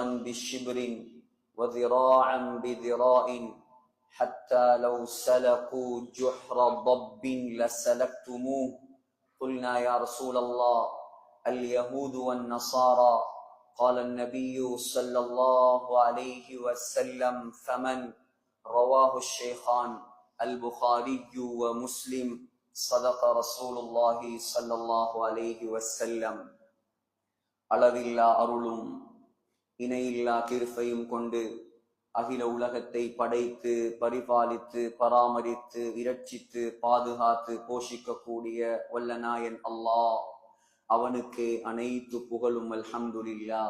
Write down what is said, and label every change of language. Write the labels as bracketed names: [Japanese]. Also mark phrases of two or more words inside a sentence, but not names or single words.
[Arabic] بشبر وذراعا بذراع حتى لو سلكوا جحر ضب لسلكتموه قلنا يا رسول الله اليهود والنصارى قال النبي صلى الله عليه وسلم فمن رواه الشيخان البخاري ومسلم صدق رسول الله صلى الله عليه وسلم. [Tamil] அளவில்லா அருளும் இணையில்லா கிருபையும் கொண்டு அகில உலகத்தை படைத்து பரிபாலித்து பராமரித்து இரட்சித்து பாதுகாத்து போஷிக்கக்கூடிய வல்லநாயன் அல்லாஹ், அவனுக்கு அனைத்து புகழும் அல்ஹம்துலில்லாஹ்.